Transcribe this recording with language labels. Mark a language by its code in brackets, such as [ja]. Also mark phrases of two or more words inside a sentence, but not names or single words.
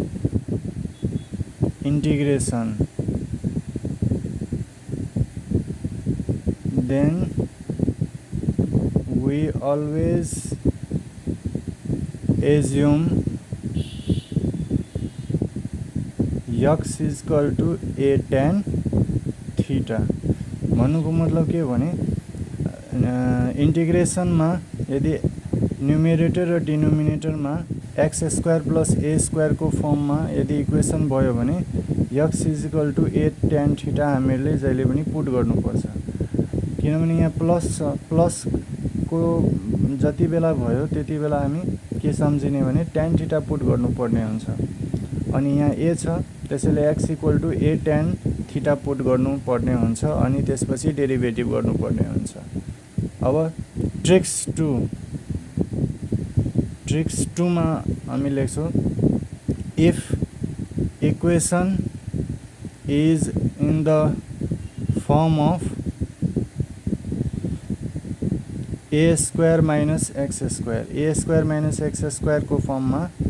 [en] integration, then we always assume x is equal to a tan theta। [ne] भन्नुको मतलब के भने, इंटीग्रेशन में यदि न्यूमेरेटर र डिनोमिनेटर में [en] x square plus a square [ne] को फर्म में यदि इक्वेशन भयो भने [en] x is equal to a tan theta [ne] हामीले जहिले पनि पुट गर्नुपर्छ। किनभने यहाँ प्लस को जति बेला भयो त्यति बेला हामी के सम्झिने भने [en] tan theta [ne] पुट गर्नुपर्ने हुन्छ। अनि यहाँ a छ, त्यसैले [en] x equal to a tan theta [ne] पुट गर्नुपर्ने हुन्छ अनि त्यसपछि डेरिभेटिभ गर्नुपर्ने हुन्छ। अब ट्रिक्स 2 मा हामी लेख्छौं, [en] if equation is in the form of a square minus x square [ne] को फर्म में